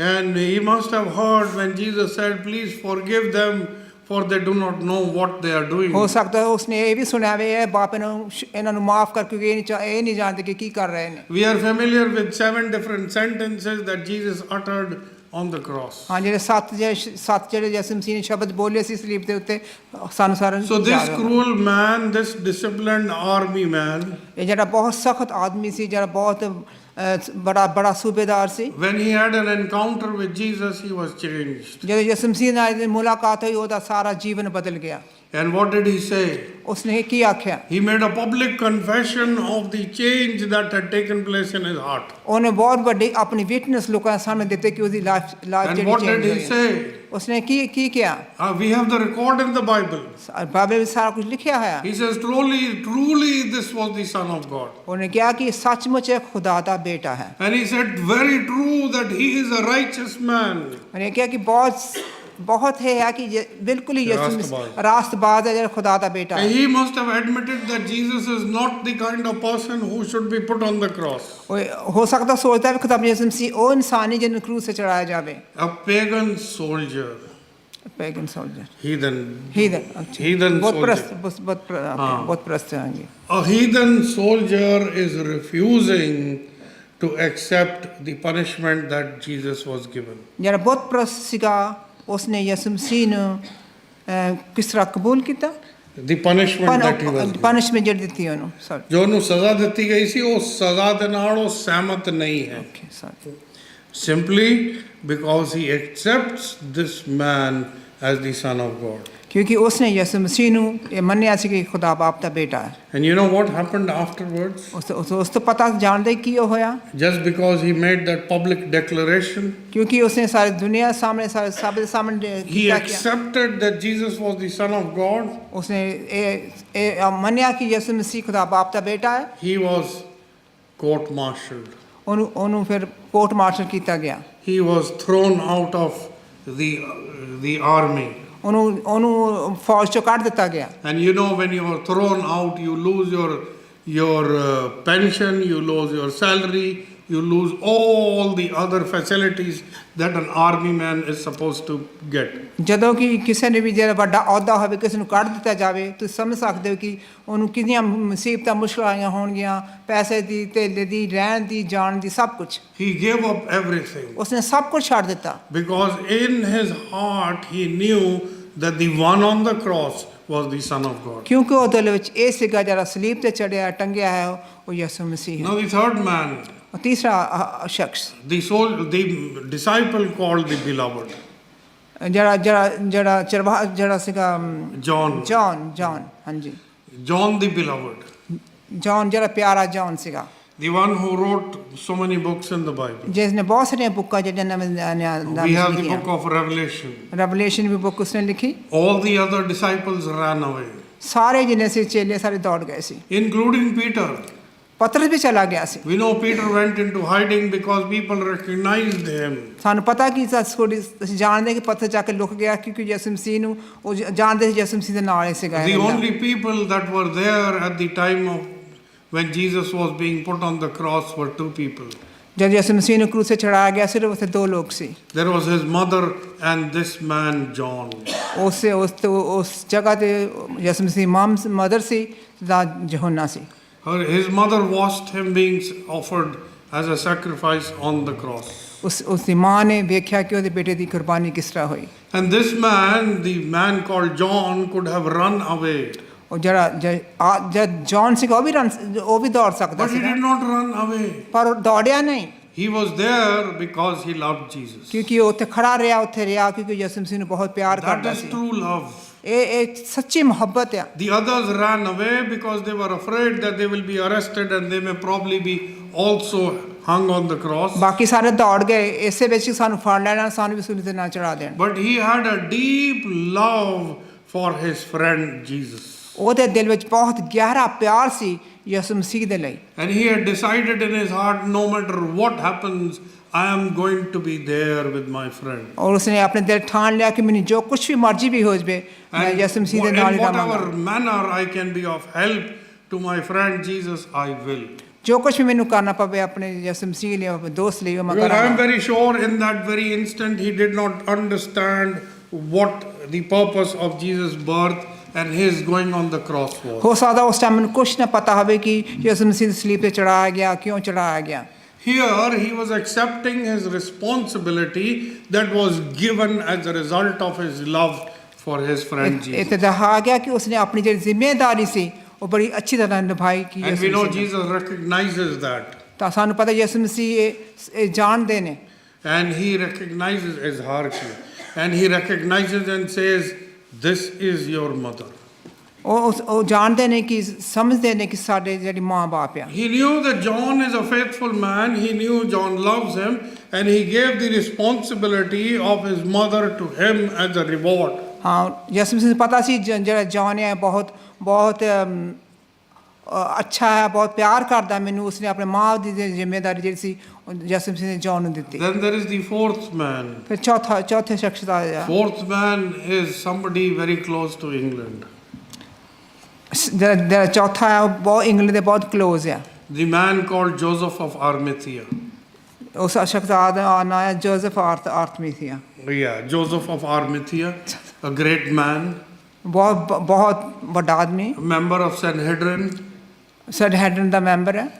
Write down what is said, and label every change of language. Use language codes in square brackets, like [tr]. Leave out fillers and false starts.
[en] And he must have heard when Jesus said, please forgive them, for they do not know what they are doing. [pa] ਹੋ ਸਕਦਾ ਉਸਨੇ ਇਹ ਵੀ ਸੁਣਿਆ ਵੇ ਇਹ ਬਾਪ ਇਹਨਾਂ ਨੂੰ ਮਾਫ ਕਰ, ਕਿਉਂਕਿ ਇਹ ਨਹੀਂ ਜਾਣਦੇ ਕਿ ਕੀ ਕਰ ਰਹੇ ਨੇ। [en] We are familiar with 7 different sentences that Jesus uttered on the cross. [pa] ਹਾਂ, ਜਿਹੜੇ ਸੱਤ ਜਿਹੜੇ ਯਿਸੂ ਮਸੀਹ ਨੇ ਸ਼ਬਦ ਬੋਲੇ ਸੀ ਸਲੀਬ ਦੇ ਉੱਤੇ, ਸਾਨੂੰ ਸਾਰਿਆਂ ਨੂੰ [en] So this cruel man, this disciplined army man, [pa] ਇਹ ਜਿਹੜਾ ਬਹੁਤ ਸਖਤ ਆਦਮੀ ਸੀ, ਜਿਹੜਾ ਬਹੁਤ ਬੜਾ ਸੂਬੇਦਾਰ ਸੀ, [en] when he had an encounter with Jesus, he was changed. [pa] ਜਦੋਂ ਯਿਸੂ ਮਸੀਹ ਨਾਲ ਮੁਲਾਕਾਤ ਹੋਈ, ਉਹਦਾ ਸਾਰਾ ਜੀਵਨ ਬਦਲ ਗਿਆ। [en] And what did he say? [pa] ਉਸਨੇ ਕੀ ਆਖਿਆ? [en] He made a public confession of the change that had taken place in his heart. [pa] ਉਹਨੇ ਬਹੁਤ ਵੱਡੀ ਆਪਣੀ ਵਿਟਨੈਸ ਲੋਕਾਂ ਦੇ ਸਾਹਮਣੇ ਦਿੱਤੇ ਕਿ ਉਹਦੀ life [en] And what did he say? [pa] ਉਸਨੇ ਕੀ ਕਿਹਾ? [en] We have the record in the Bible. [pa] Bible ਵਿੱਚ ਸਾਰਾ ਕੁਝ ਲਿਖਿਆ ਹੋਇਆ। [en] He says, truly this was the Son of God. [pa] ਉਹਨੇ ਕਿਹਾ ਕਿ ਸੱਚਮੁੱਚ ਇਹ ਖੁਦਾ ਦਾ ਬੇਟਾ ਹੈ। [en] And he said, very true that he is a righteous man. [pa] ਉਹਨੇ ਕਿਹਾ ਕਿ ਬਹੁਤ ਹੈ ਕਿ ਬਿਲਕੁਲ ਹੀ ਯਿਸੂ ਰਾਸਤਬਾਜ਼ ਹੈ, ਜਿਹੜਾ ਖੁਦਾ ਦਾ ਬੇਟਾ ਹੈ। [en] He must have admitted that Jesus is not the kind of person who should be put on the cross. [pa] ਹੋ ਸਕਦਾ ਸੋਚਦਾ ਵੀ ਖੁਦਾ ਯਿਸੂ ਮਸੀਹ ਉਹ ਇਨਸਾਨ ਹੈ ਜਿਹਨੂੰ ਕਰੂਸ ਤੇ ਚੜਾਇਆ ਜਾਵੇ। [en] A pagan soldier. Pagan soldier. Heathen [pa] ਬਹੁਤ [en] soldier. [pa] ਪ੍ਰਸਤ ਹਾਂਜੀ। [en] A heathen soldier is refusing to accept the punishment that Jesus was given. [pa] ਜਿਹੜਾ ਬਹੁਤ ਪ੍ਰਸਤ ਸੀਗਾ, ਉਸਨੇ ਯਿਸੂ ਮਸੀਹ ਨੂੰ ਕਿਸ ਤਰ੍ਹਾਂ ਕਬੂਲ ਕੀਤਾ? [en] The punishment that he was given. [pa] Punishment ਜਿਹੜੀ ਦਿੱਤੀ ਉਹਨੂੰ, ਜੋ ਉਹਨੂੰ ਸਜ਼ਾ ਦਿੱਤੀ ਗਈ ਸੀ, ਉਹ ਸਜ਼ਾ ਦੇ ਨਾਲ ਉਹ ਸਹਿਮਤ ਨਹੀਂ ਹੈ। [en] Simply because he accepts this man as the Son of God. [pa] ਕਿਉਂਕਿ ਉਸਨੇ ਯਿਸੂ ਮਸੀਹ ਨੂੰ ਇਹ ਮੰਨਿਆ ਸੀ ਕਿ ਖੁਦਾ ਬਾਪ ਦਾ ਬੇਟਾ ਹੈ। [en] And you know what happened afterwards? [pa] ਉਸ ਤੋਂ ਪਤਾ ਜਾਣਦੇ ਕੀ ਹੋਇਆ? [en] Just because he made that public declaration, [pa] ਕਿਉਂਕਿ ਉਸਨੇ ਸਾਰੀ ਦੁਨੀਆ ਸਾਹਮਣੇ ਸਭ ਦੇ ਸਾਹਮਣੇ [en] he accepted that Jesus was the Son of God. [pa] ਉਸਨੇ ਇਹ ਮੰਨਿਆ ਕਿ ਯਿਸੂ ਮਸੀਹ ਖੁਦਾ ਬਾਪ ਦਾ ਬੇਟਾ ਹੈ। [en] He was court-martialed. [pa] ਉਹਨੂੰ ਫਿਰ ਕੋਰਟ ਮਾਰਸ਼ਲ ਕੀਤਾ ਗਿਆ। [en] He was thrown out of the army. [pa] ਉਹਨੂੰ ਫੌਜ ਚੋਂ ਕੱਢ ਦਿੱਤਾ ਗਿਆ। [en] And you know, when you are thrown out, you lose your pension, you lose your salary, you lose all the other facilities that an army man is supposed to get. [pa] ਜਦੋਂ ਕਿ ਕਿਸੇ ਨੇ ਵੀ ਜਿਹੜਾ ਵੱਡਾ ਅਹੁਦਾ ਹੋਵੇ, ਕਿਸੇ ਨੂੰ ਕੱਢ ਦਿੱਤਾ ਜਾਵੇ, ਤੁਸੀਂ ਸਮਝ ਸਕਦੇ ਹੋ ਕਿ ਉਹਨੂੰ ਕਿੰਨੀਆਂ ਮੁਸੀਬਤਾਂ ਮੁਸ਼ਕਲਾਂ ਆਈਆਂ ਹੋਣਗੀਆਂ, ਪੈਸੇ ਦੀ, ਧੇਲੇ ਦੀ, ਰਹਿਣ ਦੀ, ਜਾਣ ਦੀ, ਸਭ ਕੁਝ। [en] He gave up everything. [pa] ਉਸਨੇ ਸਭ ਕੁਝ ਛੱਡ ਦਿੱਤਾ। [en] Because in his heart he knew that the one on the cross was the Son of God. [pa] ਕਿਉਂਕਿ ਉਹ ਦਿਲ ਵਿੱਚ ਇਹ ਸੀਗਾ ਜਿਹੜਾ ਸਲੀਬ ਤੇ ਚੜਿਆ ਟੰਗਿਆ ਹੈ, ਉਹ ਯਿਸੂ ਮਸੀਹ ਹੈ। [en] Now the third man, [pa] ਤੀਸਰਾ ਸ਼ਖਸ, [en] the disciple called the beloved, [pa] ਜਿਹੜਾ ਸੀਗਾ John, ਹਾਂਜੀ, [en] John the beloved, [pa] John ਜਿਹੜਾ ਪਿਆਰਾ John ਸੀਗਾ, [en] the one who wrote so many books in the Bible. [pa] ਜਿਸਨੇ ਬਹੁਤ ਸਾਰੀਆਂ ਬੁੱਕਾਂ ਜਿਹੜੀਆਂ [en] We have the book of Revelation. [pa] Revolution we book ਉਸਨੇ ਲਿਖੀ। [en] All the other disciples ran away, [pa] ਸਾਰੇ ਜਿੰਨੇ ਸੀ ਚੇਲੇ ਸਾਰੇ ਦੌੜ ਗਏ ਸੀ, [en] including Peter. [pa] ਪਤਰਸ ਵੀ ਚਲਾ ਗਿਆ ਸੀ। [en] We know Peter went into hiding because people recognized him. [pa] ਸਾਨੂੰ ਪਤਾ ਕਿ ਅਸੀਂ ਜਾਣਦੇ ਕਿ ਪਤਰਸ ਜਾ ਕੇ ਲੁਕ ਗਿਆ, ਕਿਉਂਕਿ ਯਿਸੂ ਮਸੀਹ ਨੂੰ ਉਹ ਜਾਣਦੇ ਸੀ, ਯਿਸੂ ਮਸੀਹ ਦੇ ਨਾਲ ਹੀ ਸੀਗਾ। [en] The only people that were there at the time of when Jesus was being put on the cross were 2 people. [pa] ਜਦ ਯਿਸੂ ਮਸੀਹ ਨੂੰ ਕਰੂਸ ਤੇ ਚੜਾਇਆ ਗਿਆ, ਸਿਰਫ ਉੱਥੇ 2 ਲੋਕ ਸੀ। [en] There was his mother and this man John. [pa] ਉਸ ਜਗ੍ਹਾ ਤੇ ਯਿਸੂ ਮਸੀਹ mother ਸੀ, ਯਹੋਨਾ ਸੀ। [en] His mother watched him being offered as a sacrifice on the cross. [pa] ਉਸ ਦੀ ਮਾਂ ਨੇ ਵੇਖਿਆ ਕਿ ਉਹਦੇ ਬੇਟੇ ਦੀ ਕੁਰਬਾਨੀ ਕਿਸ ਤਰ੍ਹਾਂ ਹੋਈ। [en] And this man, the man called John, could have run away. [pa] ਉਹ ਜਿਹੜਾ ਜੌਨ ਸੀਗਾ ਉਹ ਵੀ ਦੌੜ ਸਕਦਾ [en] But he [pa] ਸੀਗਾ, [en] did not run away. [pa] ਪਰ ਉਹ ਦੌੜਿਆ ਨਹੀਂ, [en] He was there because he loved Jesus. [pa] ਕਿਉਂਕਿ ਉਹ ਉੱਥੇ ਖੜਾ ਰਿਹਾ, ਉੱਥੇ ਰਿਹਾ ਕਿਉਂਕਿ ਯਿਸੂ ਮਸੀਹ ਨੂੰ ਬਹੁਤ ਪਿਆਰ [en] That [pa] ਕਰਦਾ [en] is [pa] ਸੀ। [en] true love. [pa] ਇਹ ਸੱਚੀ ਮੁਹੱਬਤ ਆ। [en] The others ran away because they were afraid that they will be arrested and they may probably be also hung on the cross. [pa] ਬਾਕੀ ਸਾਰੇ ਦੌੜ ਗਏ ਇਸੇ ਵਿੱਚ ਸਾਨੂੰ ਫੜ ਲੈਣਾ, ਸਾਨੂੰ ਵੀ ਸੂਲੀ ਤੇ ਨਾ ਚੜਾ ਦੇਣ। [en] But he had a deep love for his friend Jesus. [pa] ਉਹਦੇ ਦਿਲ ਵਿੱਚ ਬਹੁਤ ਗਹਿਰਾ ਪਿਆਰ ਸੀ ਯਿਸੂ ਮਸੀਹ ਦੇ ਲਈ। [en] And he had decided in his heart, no matter what happens, I am going to be there with my friend. [pa] ਔਰ ਉਸਨੇ ਆਪਣੇ ਦਿਲ ਠਾਣ ਲਿਆ ਕਿ ਮੈਨੂੰ ਜੋ ਕੁਛ ਵੀ ਮਰਜ਼ੀ ਵੀ ਹੋ ਜਾਵੇ ਮੈਂ [en] And [pa] ਯਿਸੂ ਮਸੀਹ ਦੇ ਨਾਲ ਹੀ [en] in whatever [pa] ਰਹਾਂਗਾ। [en] manner I can be of help to my friend Jesus, I will. [pa] ਜੋ ਕੁਛ ਵੀ ਮੈਨੂੰ ਕਰਨਾ ਪਵੇ ਆਪਣੇ ਯਿਸੂ ਮਸੀਹ ਲਈ, ਆਪਣੇ ਦੋਸਤ ਲਈ, ਉਹ ਮੈਂ [en] Because I am [pa] ਕਰਾਂਗਾ। [en] very sure in that very instant he did not understand what the purpose of Jesus' birth and his going on the cross was. [pa] ਹੋ ਸਕਦਾ ਉਸ ਟਾਈਮ ਮੈਨੂੰ ਕੁਛ ਨਾ ਪਤਾ ਹੋਵੇ ਕਿ ਯਿਸੂ ਮਸੀਹ ਸਲੀਬ ਤੇ ਚੜਾਇਆ ਗਿਆ, ਕਿਉਂ ਚੜਾਇਆ ਗਿਆ। [en] Here he was accepting his responsibility that was given as a result of his love for his friend Jesus. [pa] ਇੱਥੇ ਦਿਖਾਇਆ ਗਿਆ ਕਿ ਉਸਨੇ ਆਪਣੀ ਜਿਹੜੀ ਜ਼ਿੰਮੇਵਾਰੀ ਸੀ ਉਹ ਬੜੀ ਅੱਛੀ ਤਰ੍ਹਾਂ ਨਿਭਾਈ ਕਿ [en] And we know Jesus recognizes that. [pa] ਤਾਂ ਸਾਨੂੰ ਪਤਾ ਯਿਸੂ ਮਸੀਹ ਇਹ ਜਾਣਦੇ ਨੇ। [en] And he recognizes his hierarchy. And he recognizes and says, this is your mother. [pa] ਉਹ ਜਾਣਦੇ ਨੇ ਕਿ ਸਮਝਦੇ ਨੇ ਕਿ ਸਾਡੇ ਜਿਹੜੀ ਮਾਂ ਬਾਪ ਆ। [en] He knew that John is a faithful man. He knew John loves him. And he gave the responsibility of his mother to him as a reward. [pa] ਹਾਂ ਯਿਸੂ ਮਸੀਹ ਨੂੰ ਪਤਾ ਸੀ ਜਿਹੜਾ ਜੌਨ ਹੈ ਬਹੁਤ ਬਹੁਤ ਅੱਛਾ ਹੈ, ਬਹੁਤ ਪਿਆਰ ਕਰਦਾ ਮੈਨੂੰ, ਉਸਨੇ ਆਪਣੇ ਮਾਂ ਦੀ ਜ਼ਿੰਮੇਵਾਰੀ ਜਿਹੜੀ ਸੀ ਯਿਸੂ ਮਸੀਹ ਨੇ ਜੌਨ ਨੂੰ ਦਿੱਤੀ। [en] Then there is the fourth man. [pa] ਫਿਰ ਚੌਥੇ ਸ਼ਖਸ ਦਾ ਆਇਆ। [en] Fourth man is somebody very close to England. [pa] ਜਿਹੜਾ ਚੌਥਾ ਹੈ ਉਹ ਬਹੁਤ ਇੰਗਲੈਂਡ ਦੇ ਬਹੁਤ ਕਲੋਜ਼ ਆ। [en] The man called Joseph of Arimathea. [pa] ਉਸ ਸ਼ਖਸ ਦਾ ਨਾਂ ਹੈ Joseph ਆਰਥਮੀਥੀਆ। [en] Yeah, Joseph of Arimathea, a great man, [pa] ਬਹੁਤ ਵੱਡਾ ਆਦਮੀ, [en] member of Sanhedrin. [pa] ਸੈਨਹੈਡਰਨ ਦਾ member ਹੈ।